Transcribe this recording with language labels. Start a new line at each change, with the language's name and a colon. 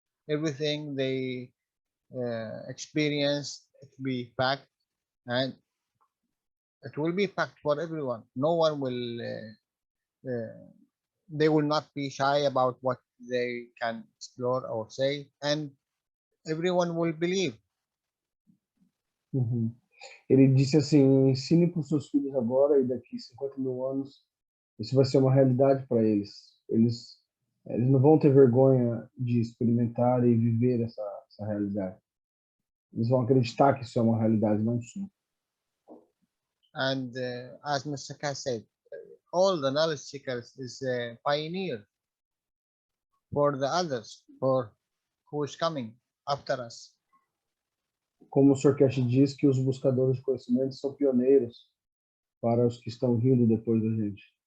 English: Everything they experience, it will be fact, and it will be fact for everyone. No one will. They will not be shy about what they can explore or say, and everyone will believe. Uhum.
Portuguese: Ele disse assim, ensine para os seus filhos agora e daqui 50 mil anos, isso vai ser uma realidade para eles. Eles não vão ter vergonha de experimentar e viver essa realidade. Eles vão acreditar que isso é uma realidade, não só.
English: And as Mr. Khan said, all the knowledge seekers is a pioneer for the others, for who is coming after us.
Portuguese: Como o Sr. Cash diz, que os buscadores de conhecimento são pioneiros para os que estão vindo depois da gente.